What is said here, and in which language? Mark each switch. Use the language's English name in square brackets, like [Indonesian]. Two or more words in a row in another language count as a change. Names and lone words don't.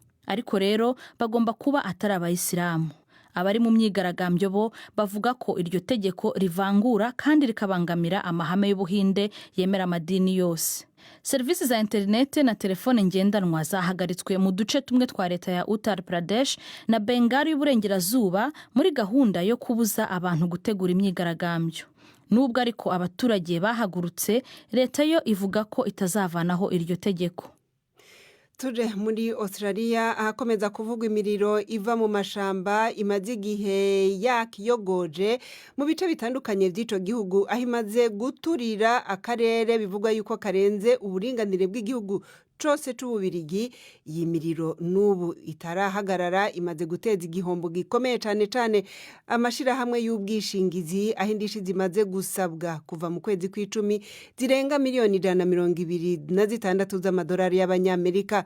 [Kinyarwanda] Ariko rero bagomba kuba atari abayisilamu. Abari mu myigaragambyo bo bavuga ko iryo tegeko rivangura kandi rikabangamira amahame y'Ubuhinde yemera amadini yose. Serivisi za internet na telefone ngendanwa zahagaritswe mu duce tumwe twa leta ya Uttar Pradesh na Bengal y'uburengerazuba muri gahunda yo kubuza abantu gutegura imyigaragambyo. Nubwo ariko abaturage bahagurutse, leta yo ivuga ko itazavanaho iryo tegeko. [Rundi] Tuje muri Australia ahakomeza kuvugwa imiriro iva mu mashamba imaze igihe yakiyogoje mu bice bitandukanye by'ico gihugu aho imaze guturira akarere bivugwa yuko karenze uburinganire bw'igihugu cose c'ububirigi iyi miriro n'ubu itarahagarara imaze guteza igihombo gikomeye cane cane amashirahamwe y'ubwishingizi aho indishi zimaze gusabwa kuva mu kwezi kw'icumi zirenga miliyoni 126 z'amadolari y'abanyamerika.